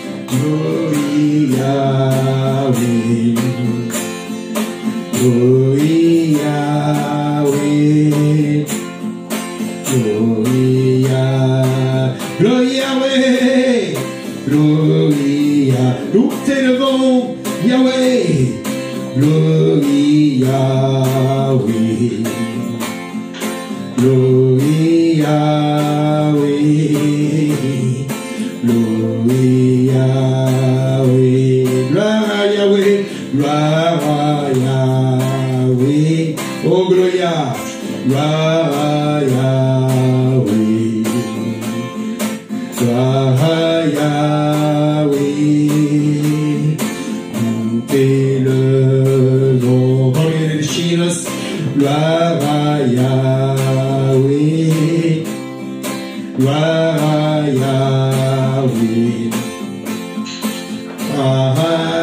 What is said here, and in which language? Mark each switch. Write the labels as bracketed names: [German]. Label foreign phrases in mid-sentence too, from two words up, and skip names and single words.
[English] Yahweh, glory Yahweh, glory Yahweh, glory Yahweh, [French] nous t'élevons [English] Yahweh, glory Yahweh, glory Yahweh, glory Yahweh, [French] gloire à Yahweh, gloire à Yahweh, oh gloria, gloire à Yahweh, gloire à Yahweh, nous t'élevons, gloire à Yahweh, gloire à Yahweh, gloire à